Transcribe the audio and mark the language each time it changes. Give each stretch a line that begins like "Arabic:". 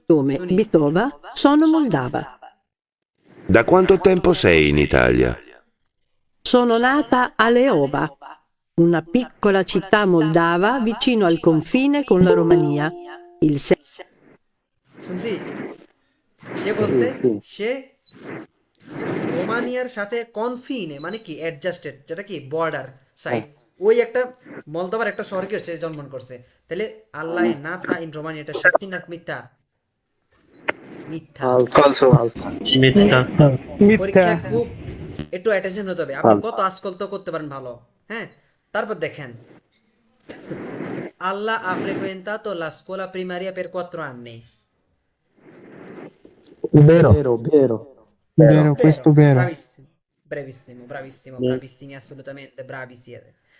Italian: cognome Bitova, sono moldava. Da quanto tempo sei in Italia? Sono nata a Leova, una piccola città moldava vicino al confine con la Romania. Il
Bangla: শুনছি, সে বলছে সে রোমানিয়ার সাথে কনফিনে মানে কি adjusted, যেটা কি border side, ওই একটা মলদোভার একটা শহরে কি হচ্ছে জন্মগ্রহণ করছে। তাহলে আল্লাহ নাতা ইন রোমানিয়া, এটা সত্যি না মিথ্যা? মিথ্যা।
Italian: ফলসো।
Bangla: মিথ্যা। পরীক্ষা খুব একটু অ্যাটেনশন হতে হবে, আপনি কত আজকাল তো করতে পারেন ভালো, হ্যাঁ। তারপর দেখেন
Italian: Allah ha frequentato la scuola primaria per 4 anni. Vero. Vero, questo vero. Bravissimo, bravissimo, bravissimo, bravissimi, assolutamente bravi siete.